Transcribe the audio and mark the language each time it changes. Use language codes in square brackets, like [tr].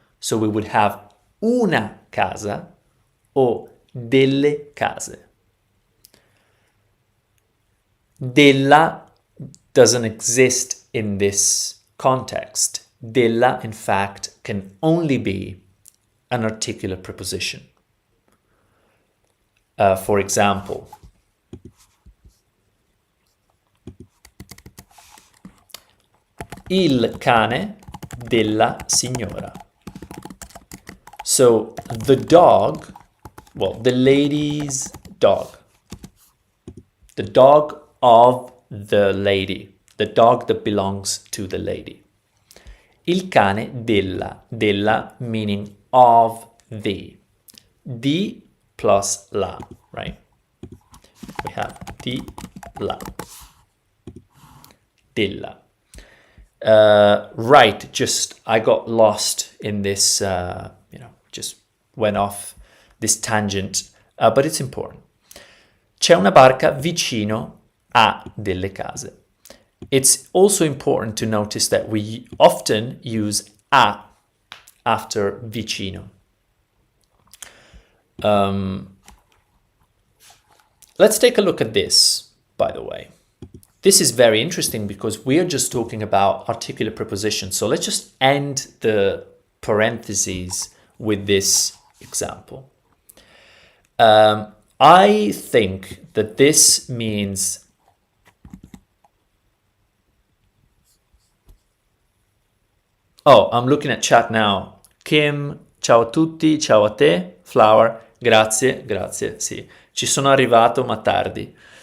[en] So we would have [it] una casa [en] or [it] delle case. [en] Della doesn't exist in this context. Della, in fact, can only be an articulate preposition. [it] For example, il cane della signora. [en] So the dog, well, the lady's dog. The dog of the lady. The dog that belongs to the lady. [it] Il cane della [en] meaning of the. Di plus la, right? We have di la. [it] Della. [en] Right, just I got lost in this, just went off this tangent, but it's important. [it] C'è una barca vicino a delle case. [en] It's also important to notice that we often use a after vicino. Let's take a look at this, by the way. This is very interesting because we are just talking about articulate prepositions. So let's just end the parentheses with this example. I think that this means I'm looking at chat now. [it] Kim, ciao a tutti, ciao a te. Flower, grazie, sì. Ci sono arrivato ma tardi.